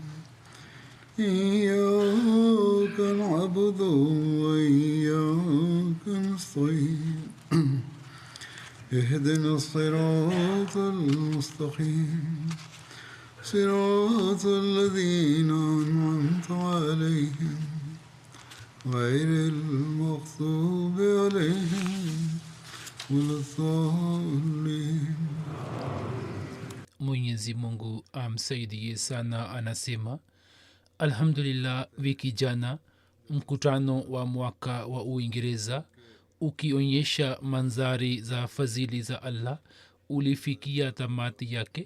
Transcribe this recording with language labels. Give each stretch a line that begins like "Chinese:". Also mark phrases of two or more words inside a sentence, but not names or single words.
Arabic: إياك نعبد وإياك نستعين اهدنا الصراط المستقيم صراط الذين أنعمت عليهم غير المغضوب عليهم ولا الضالين.
Swahili: Mwenyezi Mungu amsaidie sana. Anasema alhamdulillah, wiki jana mkutano wa mwaka wa Uingereza ukionyesha manzari za fadhili za Allah ulifikia tamati yake.